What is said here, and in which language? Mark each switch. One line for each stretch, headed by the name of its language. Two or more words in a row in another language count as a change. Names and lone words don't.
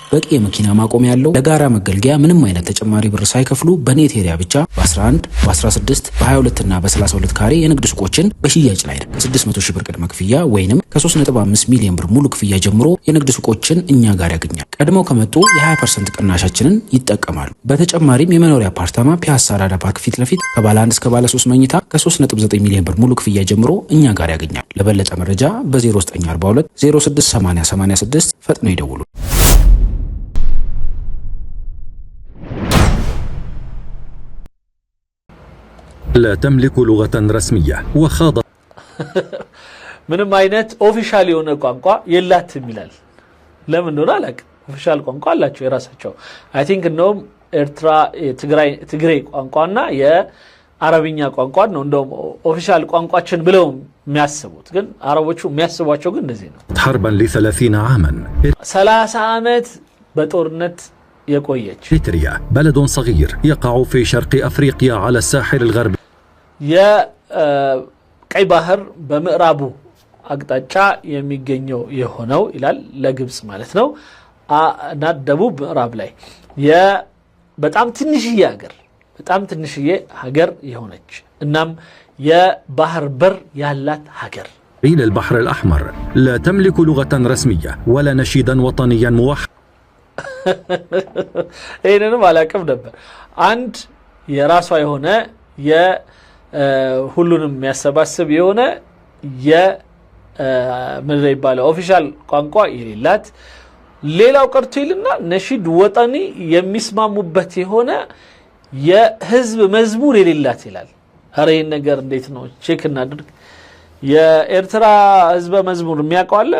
Amharic: በቂ የመኪና ማቆሚያ ያለው ለጋራ መገልገያ ምንም አይነት ተጨማሪ ብር ሳይከፍሉ በኔት ኤሪያ ብቻ በ11 በ16 በ22 እና በ32 ካሬ የንግድ ሱቆችን በሽያጭ ላይ ነው። ከ600 ሺህ ብር ቅድመ ክፍያ ወይንም ከ3.5 ሚሊዮን ብር ሙሉ ክፍያ ጀምሮ የንግድ ሱቆችን እኛ ጋር ያገኛል። ቀድመው ከመጡ የ20% ቅናሻችንን ይጠቀማሉ። በተጨማሪም የመኖሪያ አፓርታማ ፒያሳ አራዳ ፓርክ ፊት ለፊት ከባለ 1 እስከ ባለ 3 መኝታ ከ3.9 ሚሊዮን ብር ሙሉ ክፍያ ጀምሮ እኛ ጋር ያገኛል። ለበለጠ መረጃ በ0942 068086 ፈጥነው ይደውሉ።
Arabic: لا تملك لغة رسمية وخاض
Amharic: ምንም አይነት ኦፊሻል የሆነ ቋንቋ የላትም ይላል። ለምን ነው አላውቅም። ኦፊሻል ቋንቋ አላቸው የራሳቸው።
English: I think
Amharic: ነው ኤርትራ ትግራይ ቋንቋና የአረብኛ ቋንቋ ነው እንደውም ኦፊሻል ቋንቋችን ብለው የሚያስቡት። ግን አረቦቹ የሚያስቧቸው ግን እንደዚህ ነው።
Arabic: حربا ل30 عاما
Amharic: 30 ዓመት በጦርነት የቆየች
Arabic: إريتريا بلد صغير يقع في شرق أفريقيا على الساحل الغربي
Amharic: የቀይ ባህር በምዕራቡ አቅጣጫ የሚገኘው የሆነው ይላል ለግብጽ ማለት ነው እና ደቡብ ምዕራብ ላይ በጣም ትንሽዬ ሀገር የሆነች እናም የባህር በር ያላት ሀገር
Arabic: إلى البحر الأحمر لا تملك لغة رسمية ولا نشيدا وطنيا موحد
Amharic: ይሄንንም አላውቅም ነበር። አንድ የራሷ የሆነ ሁሉንም የሚያሰባስብ የሆነ ምን ይባላል ኦፊሻል ቋንቋ የሌላት ሌላው ቀርቶ ይልና
Arabic: نشيد وطني
Amharic: የሚስማሙበት የሆነ የህዝብ መዝሙር የሌላት ይላል። አረ ይሄን ነገር እንዴት ነው ቼክ እናድርግ። የኤርትራ ህዝብ መዝሙር የሚያውቀው አለ?